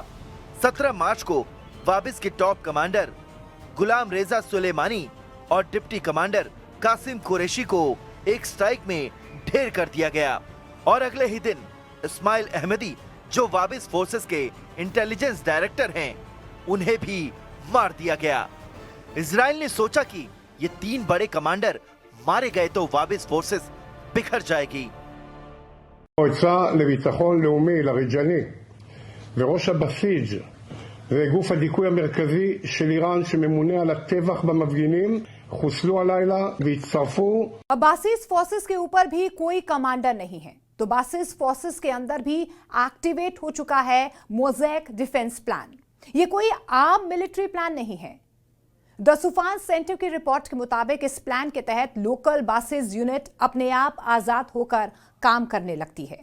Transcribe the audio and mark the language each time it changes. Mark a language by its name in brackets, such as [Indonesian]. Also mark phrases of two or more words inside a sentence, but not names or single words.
[Hindi] 17 मार्च को वाबिस के [English] top commander [Hindi] गुलाम रेजा सुलेमानी और [English] deputy commander [Hindi] कासिम कुरैशी को एक स्ट्राइक में ढेर कर दिया गया और अगले ही दिन इस्माइल अहमदी, जो वाबिस फोर्सेस के [English] intelligence director [Hindi] हैं, उन्हें भी मार दिया गया। इजराइल ने सोचा कि ये 3 बड़े कमांडर मारे गए तो वाबिस फोर्सेस बिखर जाएगी। [Hebrew] המועצה לביטחון לאומי, לרג'ני, וראש הבסיג' וגוף הדיכוי המרכזי של איראן שממונה על הטבח במפגינים חוסלו הלילה והצטרפו। [Hindi] बासिस फोर्सेस के ऊपर भी कोई कमांडर नहीं है तो बासिस फोर्सेस के अंदर भी एक्टिवेट हो चुका है [English] mosaic defence plan. [Hindi] ये कोई आम [English] military plan [Hindi] नहीं है। द सुफान सेंटर की रिपोर्ट के मुताबिक इस प्लान के तहत लोकल बासिस यूनिट अपने आप आजाद होकर काम करने लगती है।